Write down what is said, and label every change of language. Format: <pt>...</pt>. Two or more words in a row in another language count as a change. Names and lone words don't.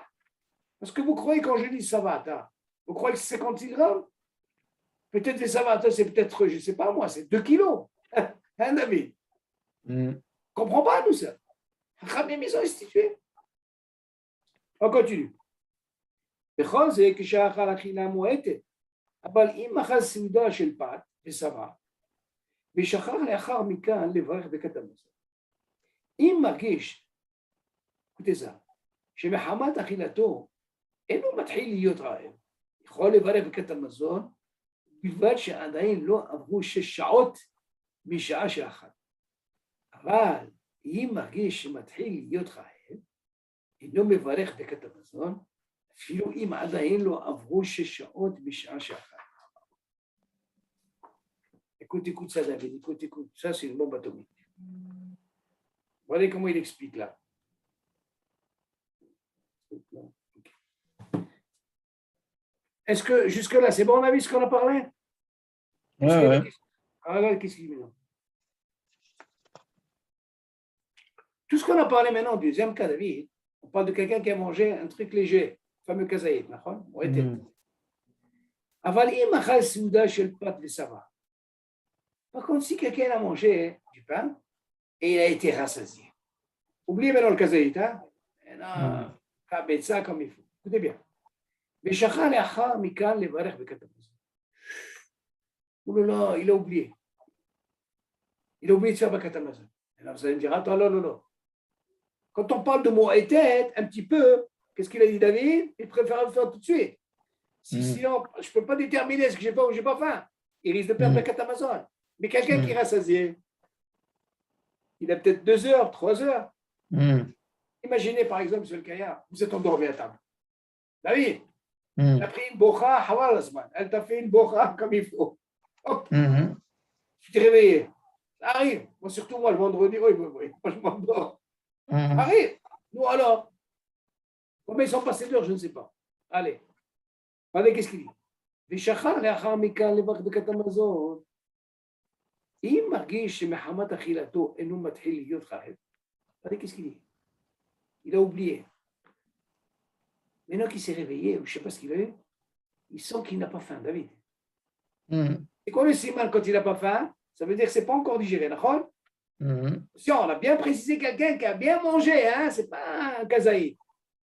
<fr>Parce que vous croyez, quand je dis Savata, vous croyez que c'est 56 grammes? Peut-être les Savata, c'est peut-être, je ne sais pas moi, c'est 2 kilos. Hein, David? On ne comprend pas, nous, ça. Hachamim, ils ont institué. On continue.</fr> <he>בכל זה, כשאכל אכילה מועטת, אבל אם אכל סעודה של פת ושבע, ושכח לאחר מכן לברך ברכת המזון. אם מרגיש, כותזה, שמחמת אכילתו אינו מתחיל להיות רעב, יכול לברך ברכת המזון, בלבד שעדיין לא עברו 6 שעות משעה שאכל. אבל אם מרגיש שמתחיל להיות רעב, אינו מברך ברכת המזון, אפילו אם עדיין לא עברו 6 שעות בשעה שאחת.</he> <fr>Écoute ça, David, écoute. Ça, c'est une bombe atomique. Voyez comment il explique là. Est-ce que jusque-là, c'est bon, on a vu ce qu'on a parlé? Ouais. Alors, qu'est-ce qu'il dit maintenant? Tout ce qu'on a parlé maintenant, deuxième cas, David, on parle de quelqu'un qui a mangé un truc léger. fameux kazaïd,</fr> <he>נכון? מועטת. אבל אם אכל סעודה של פת ושבע,</he> <fr>par contre, si quelqu'un a mangé du pain et il a été rassasié, oubliez maintenant le kazaïd, hein? Ça comme il faut. Écoutez bien.</fr> <he>ושכח לאחר מכאן לברך ברכת המזון. לא,</he> <fr>il a oublié. Il a oublié de faire</fr> <he>ברכת המזון.</he> <fr>Alors vous allez me dire, attends, non. Quand on parle de mou'etet, un petit peu, qu'est-ce qu'il a dit David? Il préfère le faire tout de suite. Sinon, je ne peux pas déterminer ce que j'ai pas ou j'ai pas faim. Il risque de perdre la</fr> <he>ברכת המזון.</he> <fr>Mais quelqu'un qui est rassasié, il a peut-être 2 heures, 3 heures. Imaginez par exemple, monsieur le Kaya, vous êtes endormi à table. David, elle a pris une bocha, elle t'a fait une bocha comme il faut. Hop. Tu t'es réveillé. Ça arrive. Moi, surtout moi, le vendredi, oui, moi je m'endors. Ça arrive. Nous alors, combien ils sont passés d'heures, je ne sais pas. Allez. Regardez qu'est-ce qu'il dit.</fr> <he>ושכח לאחר מכאן לברך ברכת המזון. אם מרגיש שמחמת אכילתו אינו מתחיל להיות רעב.</he> <fr>Regardez qu'est-ce qu'il dit. Il a oublié. Maintenant qu'il s'est réveillé, je ne sais pas ce qu'il a eu, il sent qu'il n'a pas faim, David. C'est quoi le siman quand il n'a pas faim? Ça veut dire que ce n'est pas encore digéré, d'accord? Si on a bien précisé quelqu'un qui a bien mangé, hein, ce n'est pas un kazaï.</fr>